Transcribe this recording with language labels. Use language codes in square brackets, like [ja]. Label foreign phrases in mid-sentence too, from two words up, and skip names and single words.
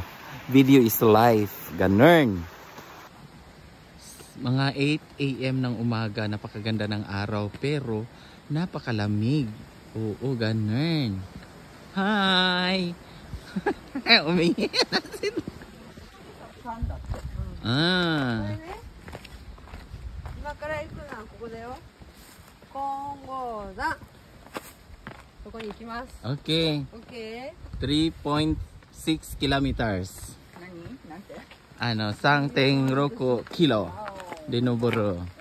[en] Video is life. Ganun. [tl] Mga 8 AM ng umaga, napakaganda ng araw pero napakalamig. Oo, ganun. Hi! Umihi na sila. [ja] 今から行くのはここだよ。金剛山。そこに行きます。Okay. Okay. [en] 3.6 kilometers. [ja] 何？なんて？3.6 kilo de Noboro.